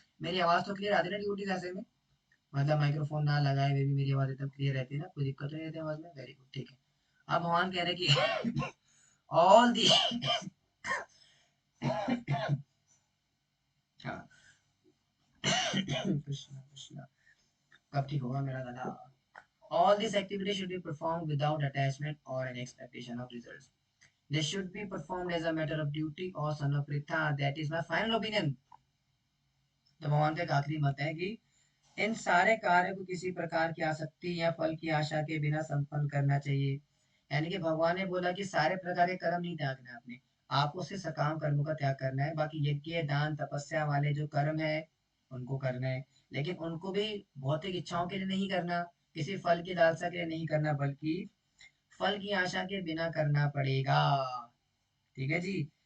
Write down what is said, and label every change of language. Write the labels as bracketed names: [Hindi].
[Hindi] मेरी आवाज तो क्लियर आती है ना ड्यूटी ऐसे में, मतलब माइक्रोफोन ना लगाए हुए भी मेरी आवाज एकदम क्लियर रहती है ना, कोई दिक्कत तो नहीं रहती आवाज में, वेरी गुड, ठीक है। अब भगवान कह रहे हैं कि ऑल दी हाँ कृष्णा कृष्णा, कब ठीक होगा मेरा गला। [English] All these activities should be performed without attachment or an expectation of results. They should be performed as a matter of duty or son of pritha. That is my final opinion. [Hindi] तो भगवान का एक आखिरी मत है कि इन सारे कार्य को किसी प्रकार की आसक्ति या फल की आशा के बिना संपन्न करना चाहिए। यानी कि भगवान ने बोला कि सारे प्रकार के कर्म नहीं त्यागना है आपने, आपको सिर्फ सकाम कर्मों का त्याग करना है। बाकी यज्ञ दान तपस्या वाले जो कर्म है उनको करना है, लेकिन उनको भी भौतिक इच्छाओं के लिए नहीं करना, किसी फल की लालसा के लिए नहीं करना, बल्कि फल की आशा के बिना करना पड़ेगा। ठीक है जी।